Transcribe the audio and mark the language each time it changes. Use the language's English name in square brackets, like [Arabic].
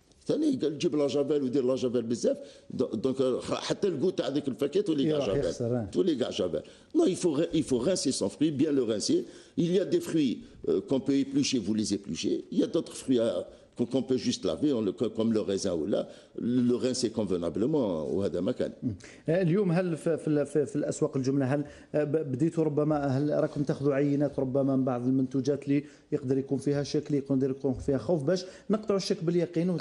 [Arabic] ثاني قال جيب لا جافيل ودير لا جافيل بزاف دونك حتى الكو تاع هذيك الفاكهه تولي كاع جافيل. [French] Non, il faut rincer son fruit, bien le rincer. Il y a des fruits qu'on peut éplucher, vous les épluchez. Il y a d'autres fruits qu'on peut juste laver, comme le raisin ou là, le rincer convenablement [Arabic] وهذا مكان. اليوم هل في الاسواق الجمله هل بديتوا ربما هل راكم تاخذوا عينات ربما من بعض المنتوجات اللي يقدر يكون فيها شك، يقدر يكون فيها خوف، باش نقطعوا الشك باليقين؟